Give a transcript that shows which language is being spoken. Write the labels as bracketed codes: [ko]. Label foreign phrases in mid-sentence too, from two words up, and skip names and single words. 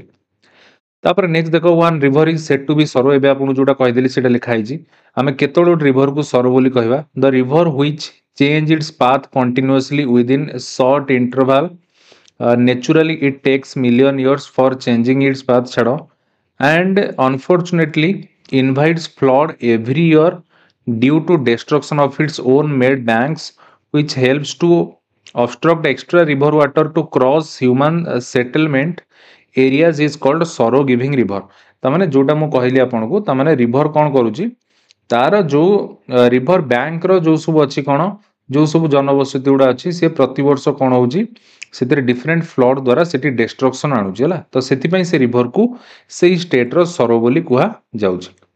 [or] ତାପରେ ନେକ୍ସଟ ଦେଖ [en] one river is set to be sorrow [or] ଏବେ ଆପଣଙ୍କୁ ଯୋଉଟା କହିଦେଲି ସେଇଟା ଲେଖା ହେଇଛି ଆମେ କେତେବେଳେ ଗୋଟେ ରିଭରକୁ ସରୋ ବୋଲି କହିବା [en] the river which change its path continuously within short interval naturally it takes million years for changing its path ଛାଡ଼ and unfortunately invites flood every year due to destruction of its own made banks which helps to obstruct extra river water to cross human settlement areas is called sorrow giving river। [or] ତାମାନେ ଯୋଉଟା ମୁଁ କହିଲି ଆପଣଙ୍କୁ ତାମାନେ ରିଭର କ'ଣ କରୁଛି ତାର ଯୋଉ ରିଭର ବ୍ୟାଙ୍କର ଯୋଉ ସବୁ ଅଛି କ'ଣ ଯୋଉ ସବୁ ଜନବସତି ଗୁଡ଼ା ଅଛି ସେ ପ୍ରତିବର୍ଷ କ'ଣ ହଉଛି ସେଥିରେ [en] different flood [or] ଦ୍ୱାରା ସେଠି ଡେଷ୍ଟ୍ରକ୍ସନ୍ ଆଣୁଛି ହେଲା ତ ସେଥିପାଇଁ ସେ ରିଭରକୁ ସେଇ ଷ୍ଟେଟ୍ର ସରୋ ବୋଲି କୁହାଯାଉଛି।